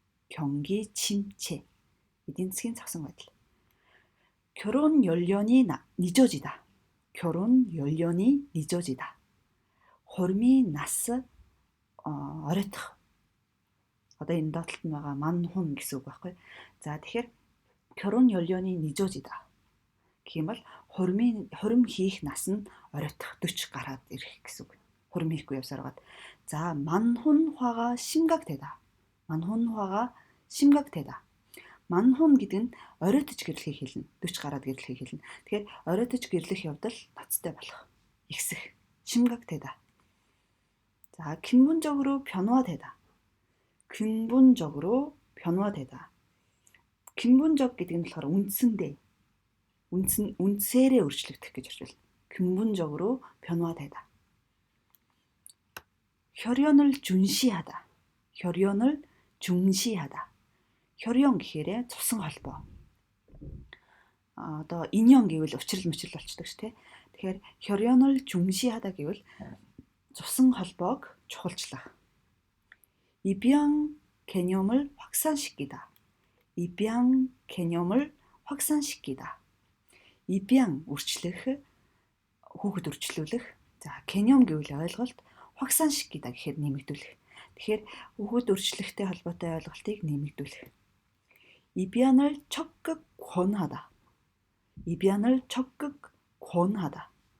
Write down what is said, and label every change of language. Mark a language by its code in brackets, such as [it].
[ko] 경기 침체. [mn] эдийн засгийн зогсон байдал. [ko] 결혼 연령이 늦어지다. 결혼 연령이 늦어지다. [mn] 호르미 나스 어렸다. одоо энэ доотлолт нь байгаа ман хүн гэсэн үг байхгүй. За тэгэхээр [ko] 결혼 연령이 늦어지다. [mn] гэх юм бол хурим хийх нас нь оройтох 40 гараад ирэх гэсэн үг. хурим хийхгүй явсараад. [ko] За 만혼화가 심각되다. 만혼화가 심각되다. [mn] 만혼 гэдэг нь оройтож гэрлэхийг хэлнэ. 40 гараад гэрлэхийг хэлнэ. Тэгэхээр оройтож гэрлэх явдал ноцтой болох. ихсэх. [ko] 심각되다. 자, 근본적으로 변화되다. 근본적으로 변화되다. [mn] 근본적 гэдэг нь болохоор үндсээрээ өөрчлөгдөх гэж орчуулна. [ko] 근본적으로 변화되다. 혈연을 중시하다. 혈연을 중시하다. [mn] 혈연 гэхээр цусан холбоо. Одоо 인연 гэвэл учрал мөчрөл болчдөг ш тэ. Тэгэхээр [ko] 혈연을 중시하다 [mn] гэвэл цусан холбоог чухалчлах. [ko] 입양 개념을 확산시키다. 입양 개념을 확산시키다. [mn] 입양 үрчлэх, хүүхэд үрчлүүлэх. За 개념 гэвэл ойлголт, 확산시키다 гэхээр нэмэгдүүлэх. Тэгэхээр хүүхэд үрчлэхтэй холбоотой ойлголтыг нэмэгдүүлэх. [ko] 입양을 적극 권하다. 입양을 적극 권하다.